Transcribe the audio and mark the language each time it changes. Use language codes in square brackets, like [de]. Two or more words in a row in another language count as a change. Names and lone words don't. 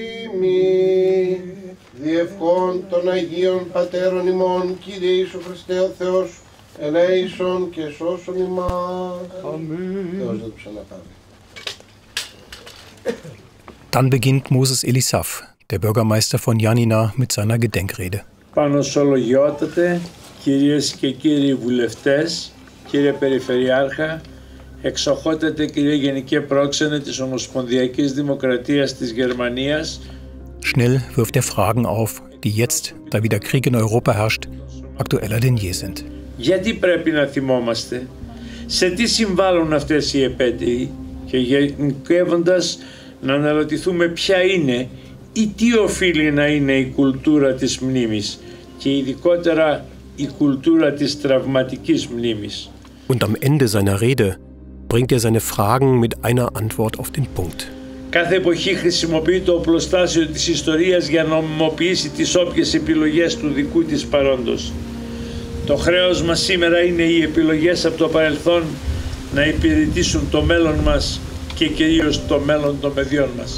[de] Dann beginnt Moses Elisaf, der Bürgermeister von Yanina, mit seiner Gedenkrede. [el] Πανοσολογιότατε, κυρίες και κύριοι βουλευτές, κύριε Περιφερειάρχα, εξοχότατε κύριε Γενικέ Πρόξενε της Ομοσπονδιακής Δημοκρατίας της Γερμανίας. [de] Schnell wirft er Fragen auf, die jetzt, da wieder Krieg in Europa herrscht, aktueller denn je sind. [el] Γιατί πρέπει να θυμόμαστε, σε τι συμβάλλουν αυτές οι επέτειοι και γενικεύοντας να αναρωτηθούμε ποια είναι ή τι οφείλει να είναι η κουλτούρα της μνήμης και ειδικότερα η κουλτούρα της τραυματικής μνήμης. [de] Und am Ende seiner Rede bringt er seine Fragen mit einer Antwort auf den Punkt. [el] Κάθε εποχή χρησιμοποιεί το οπλοστάσιο της ιστορίας για να νομιμοποιήσει τις όποιες επιλογές του δικού της παρόντος. Το χρέος μας σήμερα είναι οι επιλογές από το παρελθόν να υπηρετήσουν το μέλλον μας και κυρίως το μέλλον των παιδιών μας.